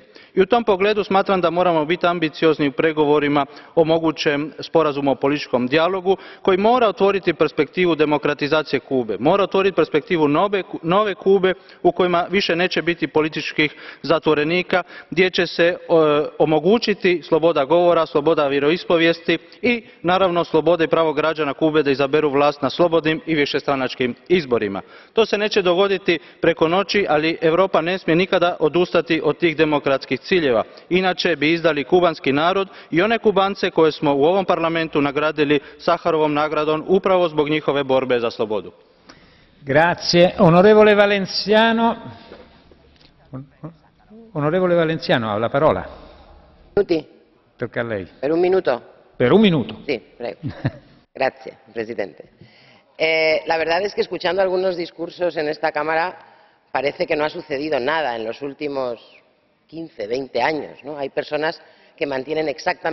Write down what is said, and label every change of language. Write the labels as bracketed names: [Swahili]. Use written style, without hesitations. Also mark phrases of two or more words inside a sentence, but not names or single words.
[Croatian] I u tom pogledu smatram da moramo biti ambiciozni u pregovorima o mogućem sporazumu o političkom dijalogu koji mora otvoriti perspektivu demokratizacije Kube, mora otvoriti perspektivu nove Kube u kojima više neće biti političkih zatvorenika, gdje će se omogućiti sloboda govora, sloboda vjeroispovijesti i naravno sloboda i pravo građana Kube da izaberu vlast na slobodnim i višestranačkim izborima. To se neće dogoditi preko noći, ali Europa ne smije nikada odustati od tih demokratskih ciljeva. Inače bi izdali kubanski narod i one Kubance koje smo u ovom parlamentu nagradili Saharovom nagradom upravo zbog njihove borbe za slobodu. [Italian] Grazie. Onorevole Valenciano ha la parola. Tocca a lei. Per un minuto. Per 1 minuto. Sí, prego. [Spanish] Gracias, presidente. La verdad es que escuchando algunos discursos en esta Cámara parece que no ha sucedido nada en los últimos 15, 20 años, ¿no? Hay personas que mantienen exactamente